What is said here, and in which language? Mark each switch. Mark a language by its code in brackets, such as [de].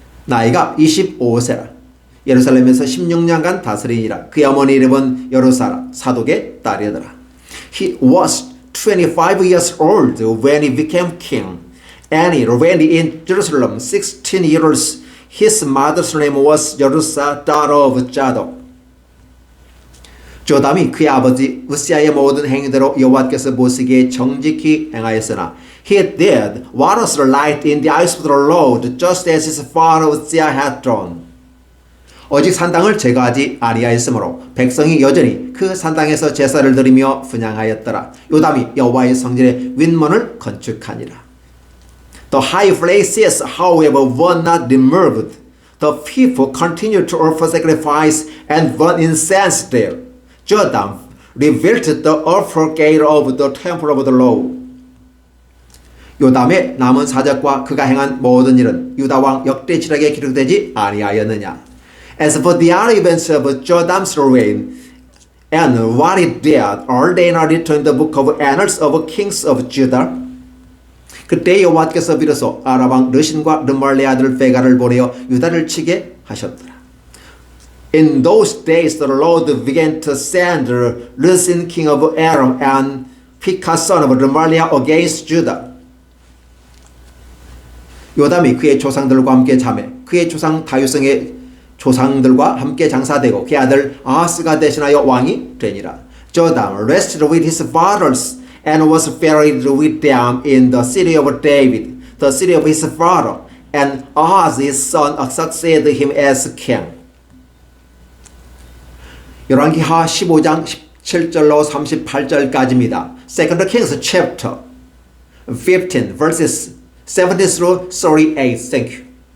[ko] 나이가 25세라. 예루살렘에서 16년간 다스리니라. 그의 어머니 이름은 여루사라 사독의 딸이더라. [en] He was 25 years old when he became king, and he reigned in Jerusalem 16 years. His mother's name was Jerusa, daughter of Zadok. [ko] 조담이 그의 아버지 우시아의 모든 행위대로 여호와께서 보시기에 정직히 행하였으나 [en] he did what was right in the eyes of the Lord, just as his father Uzziah had done. [ko] 오직 산당을 제거하지 아니하였으므로 백성이 여전히 그 산당에서 제사를 드리며 분향하였더라. 요담이 여호와의 성전의 윗문을 건축하니라. [en] The high places, however, were not removed. The people continued to offer sacrifice and burn incense there. Jotham rebuilt the upper gate of the temple of the Lord. [ko] 요담의 남은 사적과 그가 행한 모든 일은 유다 왕 역대지력에 기록되지 아니하였느냐. [en] As for the other events of Jotham's reign and what he did, are they not written in the book of Annals of Kings of Judah? [ko] 그때 여호와께서 비로소 아람왕 르신과 르말리의 아들 베가를 보내어 유다를 치게 하셨더라. [en] In those days the Lord began to send Rezin king of Aram and Pekah son of Remaliah against Judah. [ko] 요담이 그의 조상들과 함께 자매 그의 조상 다윗성의 조상들과 함께 장사되고 그의 아들 아하스가 대신하여 왕이 되니라. [en] Jotham rested with his fathers and was buried with them in the city of David, the city of his father, and Ahaz his son succeeded him as king. [ko] 열왕기하 15장 17절로 38절까지입니다. [en] Second Kings chapter 15 verses 70 through 38. Thank you.